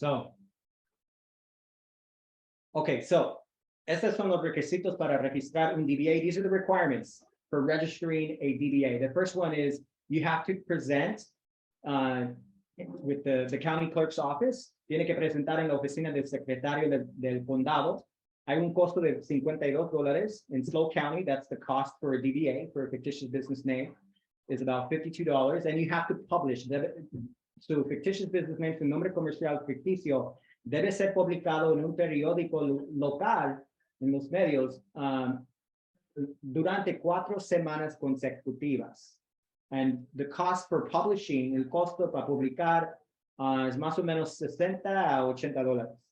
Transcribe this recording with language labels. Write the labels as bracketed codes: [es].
[es] So, okay, so estos son los requisitos para registrar un DBA. [en] These are the requirements for registering a DBA. The first one is you have to present with the county clerk's office. [es] Tiene que presentar en la oficina del secretario del condado. Hay un costo de $52 [en] in Slow County. That's the cost for a DBA, for a fictitious business name, is about $52. And you have to publish. So fictitious business name, [es] su nombre comercial ficticio, debe ser publicado en un periódico local, en los medios, durante 4 semanas consecutivas. [en] And the cost for publishing, [es] el costo para publicar, es más o menos $60 a $80.